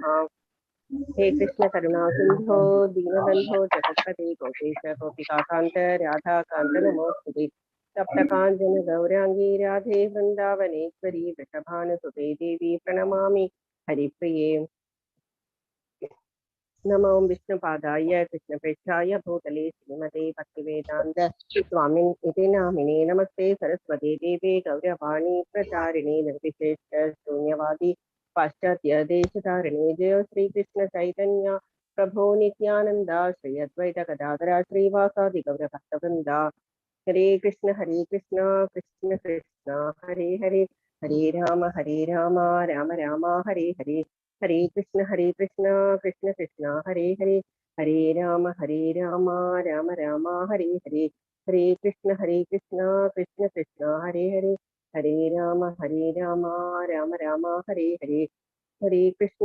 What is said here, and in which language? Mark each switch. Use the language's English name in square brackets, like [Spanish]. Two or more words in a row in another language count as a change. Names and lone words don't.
[Sanskrit] ഹേ കൃഷ്ണ കരുണാ സിന്ധോ ദീനബന്ധോ ജഗത്പതേ ഗോപേശ ഗോപികാകാന്ത രാധാകാന്ത നമോസ്തുതേ. സപ്തകാഞ്ചന ഗൗരാംഗീ രാധേ വൃന്ദാവനേശ്വരി വൃഷഭാനുസുതേ ദേവി പ്രണമാമി ഹരിപ്രിയേ. नमो विष्णुपादाय कृष्णप्रेष्ठाय भूतले श्रीमते भक्तिवेदान्त स्वामिन् इति नामिने नमस्ते सरस्वती देवे गौरवाणी प्रचारिणे निर्विशेष शून्यवादी पाश्चात्य देशधारिणे जय श्री कृष्ण चैतन्य प्रभो नित्यानंद श्री अद्वैत गदाधर श्रीवासादि गौर भक्तवृंद हरे कृष्ण कृष्ण कृष्ण हरे हरे हरे राम राम राम हरे हरे हरे कृष्ण कृष्ण कृष्ण हरे हरे हरे राम राम राम हरे हरे हरे कृष्ण कृष्ण कृष्ण हरे हरे हरे राम राम राम हरे हरे हरे कृष्ण